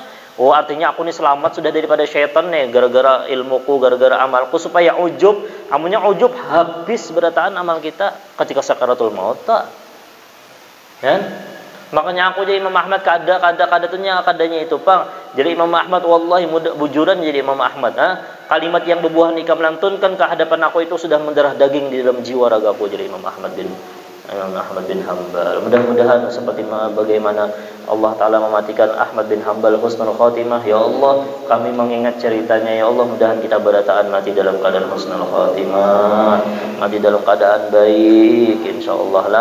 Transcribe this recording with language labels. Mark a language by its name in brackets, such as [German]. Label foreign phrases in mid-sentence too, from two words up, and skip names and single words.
[Indonesian] Oh artinya aku ini selamat sudah daripada syaitan nih gara-gara ilmuku, gara-gara amalku, supaya ujub. [Banjar] Amunya ujub habis berataan amal kita ketika [Arabic] سكرات الموت. [Indonesian] Kan? [Banjar] Makanya aku jadi Imam Ahmad kadanya itu pang. Jadi Imam Ahmad wallahi bujuran jadi Imam Ahmad. [Indonesian] Kalimat yang bebuah nikam lantunkan ke hadapan aku itu sudah mendarah daging di dalam jiwa ragaku jadi Imam Ahmad bin Hambal. Mudah-mudahan seperti bagaimana Allah Ta'ala mematikan Ahmad bin Hambal [Arabic] حسن الخاتمة. [Indonesian] Ya Allah, kami mengingat ceritanya. Ya Allah, mudahan kita berataan mati dalam keadaan [Arabic] حسن الخاتمة, [Indonesian] mati dalam keadaan baik, insyaallah lah.